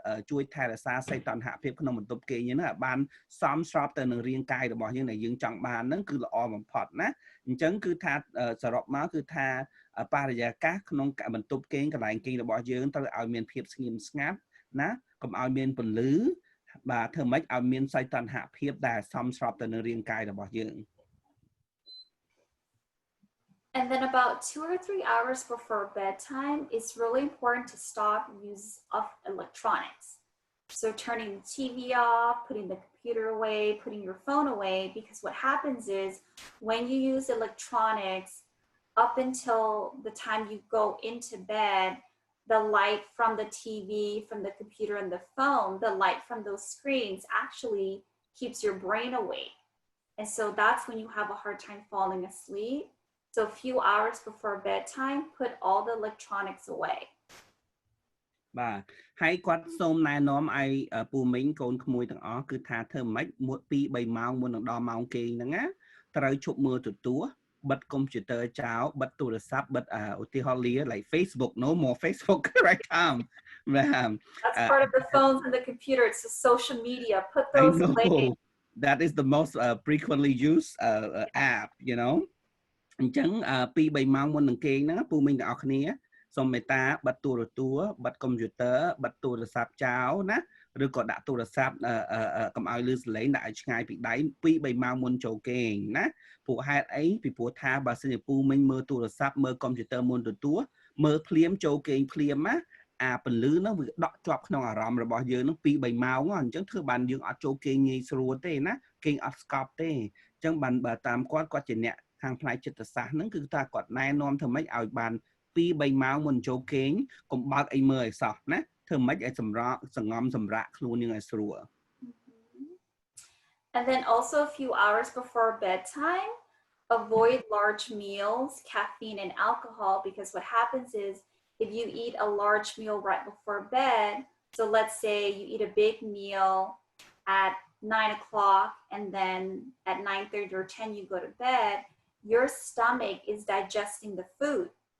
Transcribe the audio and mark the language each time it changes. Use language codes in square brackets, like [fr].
[km] ជួយថែរក្សាសីតុណ្ហភាពក្នុងបន្ទប់គេងហ្នឹងឲ្យបានសមស្របទៅនឹងរាងកាយរបស់យើងដែលយើងចង់បានហ្នឹងគឺល្អបំផុតណាអញ្ចឹងគឺថាសរុបមកគឺថាបរិយាកាសក្នុងបន្ទប់គេងកន្លែងគេងរបស់យើងត្រូវឲ្យមានភាពស្ងៀមស្ងាត់ណាកុំឲ្យមានពន្លឺបាទធ្វើម៉េចឲ្យមានសីតុណ្ហភាពដែលសមស្របទៅនឹងរាងកាយរបស់យើង [en] And then about 2 or 3 hours before bedtime, it's really important to stop use of electronics. So turning the TV off, putting the computer away, putting your phone away, because what happens is when you use electronics up until the time you go into bed, the light from the TV, from the computer and the phone, the light from those screens actually keeps your brain awake. And so that's when you have a hard time falling asleep. So a few hours before bedtime, put all the electronics away. [km] បាទហើយគាត់សូមណែនាំឲ្យពូមីងកូនក្មួយទាំងអស់គឺថាធ្វើម៉េច2-3ម៉ោងមុននឹងដល់ម៉ោងគេងហ្នឹងណាត្រូវឈប់មើលទូរទស្សន៍បិទកុំព្យូទ័រចោលបិទទូរស័ព្ទបិទឧទាហរណ៍លា [en] like Facebook no more Facebook right now That's part of the phones and the computer it's the social media put those away that is the most frequently used app you know [km] អញ្ចឹង2-3ម៉ោងមុននឹងគេងហ្នឹងពូមីងទាំងអស់គ្នាសូមមេត្តាបិទទូរទស្សន៍បិទកុំព្យូទ័របិទទូរស័ព្ទចោលណាឬក៏ដាក់ទូរស័ព្ទ កុំឲ្យលឺសលេងដាក់ឲ្យឆ្ងាយពីដៃ 2-3 ម៉ោងមុនចូលគេងណាព្រោះហេតុអីពីព្រោះថាបើសិនជាពូមីងមើលទូរស័ព្ទមើលកុំព្យូទ័រមុនទទួលមើលភ្លាមចូលគេងភ្លាមណាអាពន្លឺហ្នឹងវាដក់ជាប់ក្នុងអារម្មណ៍របស់យើងហ្នឹង 2-3 ម៉ោងអញ្ចឹងធ្វើបានយើងអត់ចូលគេងងាយស្រួលទេណាគេងអត់ស្កប់ទេអញ្ចឹងបានបើតាមគាត់ជាអ្នក ខាងផ្នែកចិត្តសាស្ត្រហ្នឹងគឺថាគាត់ណែនាំធ្វើម៉េចឲ្យបាន2-3ម៉ោងមុនចូលគេងកុំបើកអីមើលឲ្យសោះណាធ្វើម៉េចឲ្យសង្ងំសម្រាកខ្លួនយើងឲ្យស្រួល [en] And then also a few hours before bedtime, avoid large meals, caffeine and alcohol, because what happens is if you eat a large meal right before bed, so let's say you eat a big meal at 9 o'clock and then at 9:30 or 10 you go to bed, your stomach is digesting the food.